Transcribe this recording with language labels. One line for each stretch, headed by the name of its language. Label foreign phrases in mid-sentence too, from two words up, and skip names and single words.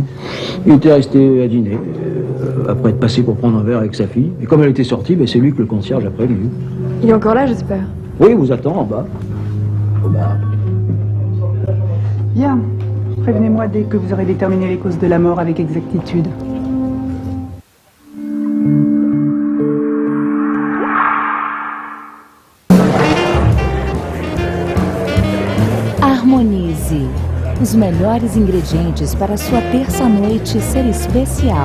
French: Il était resté à dîner, après être passé pour prendre un verre avec sa fille. Et comme elle était sortie, c'est lui que le concierge a prévenu. Il est encore là, j'espère. Oui, il vous attend en bas. Bien. Prévenez-moi dès que vous aurez déterminé les causes de la mort avec exactitude.
Portuguese: Harmonize. Os melhores ingredientes para sua terça-noite ser especial.